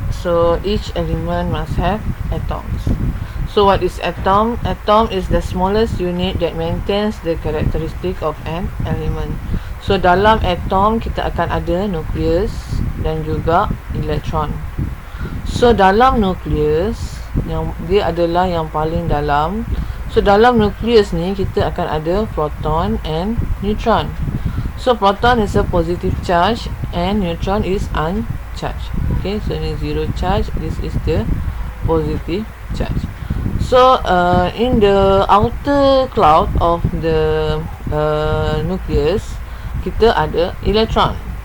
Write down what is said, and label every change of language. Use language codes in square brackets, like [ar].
[en] So each element must have atoms. So what is atom? Atom is the smallest unit that maintains the characteristic of an element. [ms] So dalam atom kita akan ada nukleus dan juga elektron. So dalam nukleus, yang dia adalah yang paling dalam. So dalam nukleus ni kita akan ada proton and neutron. [en] So proton is a positive charge and neutron is uncharged. Okay, so ini zero charge. This is the positive charge. So in the outer cloud of the nucleus, [ms] kita ada [en] electron.